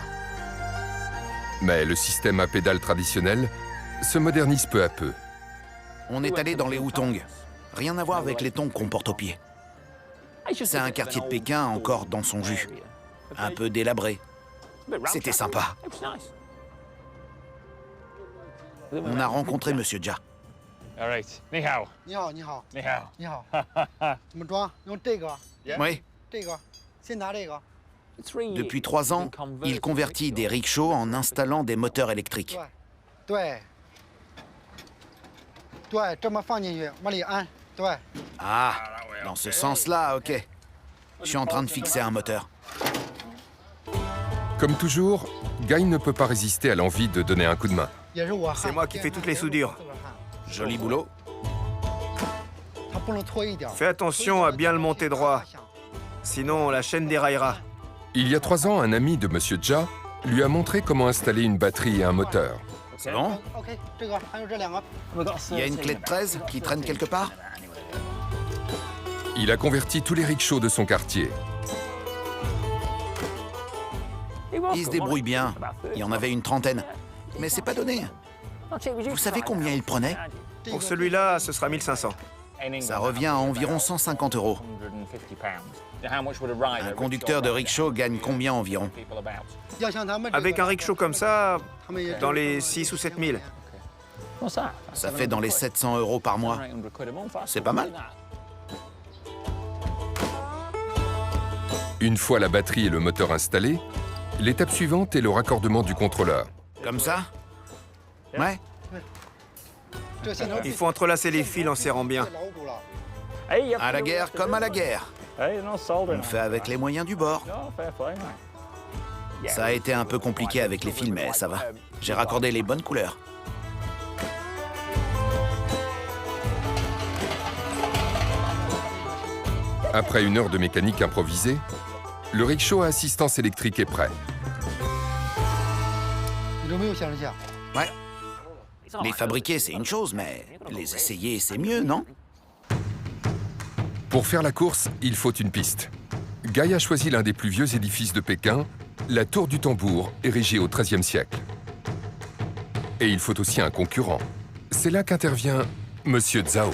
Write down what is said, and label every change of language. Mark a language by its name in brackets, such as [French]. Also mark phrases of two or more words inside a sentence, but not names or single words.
[French] Mais le système à pédales traditionnel se modernise peu à peu. On est allé dans les Hutong. Rien à voir avec les tongs qu'on porte aux pieds. C'est un quartier de Pékin encore dans son jus. Un peu délabré. C'était sympa. On a rencontré Monsieur Jia. [English] All right. [Chinese] 你好. 你好，你好，你好. 你好。怎么装？用这个， [French] Oui, [Chinese] 这个，先拿这个。 [French] depuis 3 ans, il convertit des rickshaws en installant des moteurs électriques. [Chinese] 对，对，这么放进去，往里安。对， [French] Ah, dans ce sens-là, ok. Je suis en train de fixer un moteur. Comme toujours, Guy ne peut pas résister à l'envie de donner un coup de main. [Chinese] 也是我。 [French] C'est moi qui fais toutes les soudures. Joli boulot. [Chinese] 它不能拖一点。 [French] Fais attention à bien le monter droit, sinon la chaîne déraillera. Il y a 3 ans, un ami de Monsieur Jia lui a montré comment installer une batterie et un moteur. C'est bon? [Chinese] OK，这个还有这两个。 [French] Il y a une clé de 13 qui traîne quelque part? Il a converti tous les rickshaws de son quartier. Il se débrouille bien. Il y en avait une trentaine. Mais c'est pas donné. Vous savez combien il prenait? Pour celui-là, ce sera 1500. Ça revient à environ 150 €. Un conducteur de rickshaw gagne combien environ? [Chinese] 要像他们这个。 [French] Avec un rickshaw comme ça, dans les 6 ou 7 000. Ça fait dans les 700 € par mois. C'est pas mal. Une fois la batterie et le moteur installés, l'étape suivante est le raccordement du contrôleur. Comme ça? Ouais. [Chinese] 这线头 [French] Il faut entrelacer les fils en serrant bien. [Chinese] 牢固了。 [French] À la guerre comme à la guerre. [English] Hey, no soldering. [French] On fait avec les moyens du bord. [English] No, fair play, mate. [French] Ça a été un peu compliqué avec les fils, mais ça va. J'ai raccordé les bonnes couleurs. Après 1 heure de mécanique improvisée, le rickshaw à assistance électrique est prêt. [Chinese] 你都没有显示器啊？ [French] Ouais. Les fabriquer, c'est une chose, mais les essayer, c'est mieux, non? Pour faire la course, il faut une piste. Guy a choisi l'un des plus vieux édifices de Pékin, la Tour du Tambour, érigée au XIIIe siècle. Et il faut aussi un concurrent. C'est là qu'intervient Monsieur Zhao.